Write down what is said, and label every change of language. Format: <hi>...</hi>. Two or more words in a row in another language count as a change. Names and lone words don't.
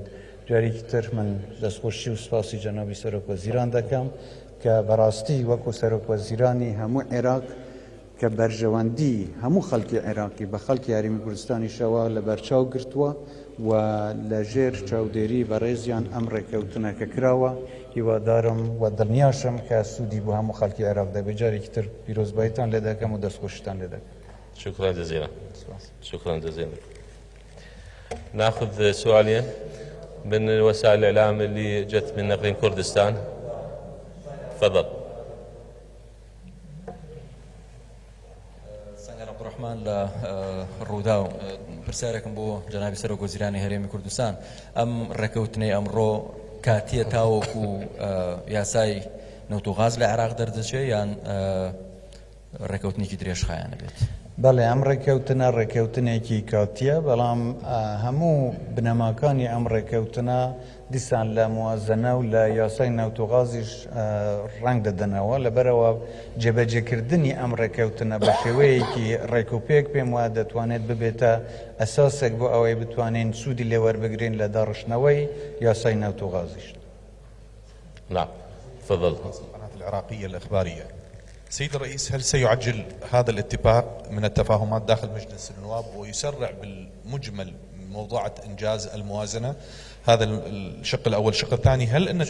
<ckb>جارێکی تر من دەستخۆشی و سپاسی جەنابی سەرۆک وەزیران دەکەم کە بەڕاستی وەکو سەرۆک وەزیرانی هەموو عێراق کە بەرژەوەندی هەموو خەڵکی عێراقی بە خەڵکی هەرێمی کوردستانیشەوە لە بەرچاو گرتووە و لە ژێر چاودێری بەڕێزیان ئەم ڕێکەوتنە کە کراوە. هیوادارم و دڵنیاشم کە سوودی بۆ هەموو خەڵکی عێراق دەبێت. جارێکی تر پیرۆزباییتان لێ دەکەم و دەستخۆشیتان لێ دەکەم.</ckb> <ar>شكرا جزيلا. شكرا جزيلا. ناخذ سؤالين من وسائل الإعلام اللي جت من نقرين كردستان. تفضل.</ar> <ckb>سنجر عبد الرحمن للروداو برسالكم بو جنابي سەرۆک وەزیرانی هەرێمی کوردستان ئەم ڕێکەوتنەی ئەمڕۆ کاتیە تاوەکو یاسای نەوت و غاز لە عێراق دەردەچێت یان ڕێکەوتنێکی درێژخایانە بێت؟ بەڵێ ئەم ڕێکەوتنە ڕێکەوتنێکی کاتیە، بەڵام هەموو بنەماکانی ئەم ڕێکەوتنە دیسان لە موازنە و لە یاسای نەوت و غازیش ڕنگ دەدەنەوە. لەبەرەوە جێبەجێکردنی ئەم ڕێکەوتنە بە شێوەیەکی ڕێکوپێک پێم وایە دەتوانێت ببێتە ئەساسێک بۆ ئەوەی بتوانین سوودی لێوەربگرین لە داڕشنەوەی یاسای نەوت و غازیش.</ckb> <ar>نعم تفضل. القناة العراقية الإخبارية. سيد الرئيس، هل سيعجل هذا الاتفاق من التفاهمات داخل مجلس النواب ويسرع بالمجمل موضوعة إنجاز الموازنة؟ هذا الشق الأول. الشق الثاني، هل أن</ar>